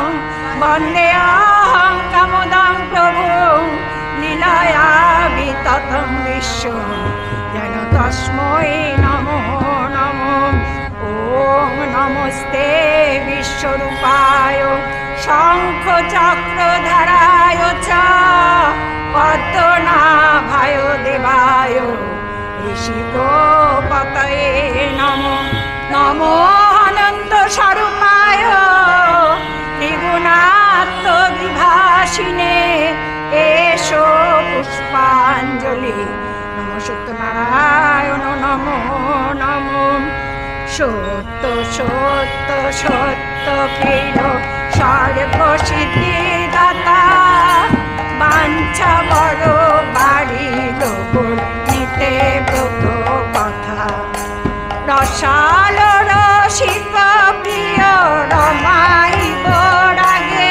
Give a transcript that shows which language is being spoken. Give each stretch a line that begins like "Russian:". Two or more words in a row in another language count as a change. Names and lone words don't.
Sanskrit: বন্দেহং কামদং প্রভুং লীলয়া বিততং বিশ্বং যেন তস্मै নমো নমো ওম নমস্তে বিশ্বরূপায় শঙ্খ চক্রধরায় চ পদ্মনাভায় দেবায় ঋষিকোপতয়ে নমো নমো অনন্ত স্বরূপায় ত্রিগুণাত্ম বিভাসিনে এষো পুষ্পাঞ্জলি নমো সত্যনারায়ণ নমো নমো সত্য সত্য সত্য প্রিয়
Bangla: সর্বসিদ্ধি দাতা বাঞ্ছা বড় বাড়িল নিতে ব্রত কথা রসাল রসিক প্রিয় রমাইব রাগে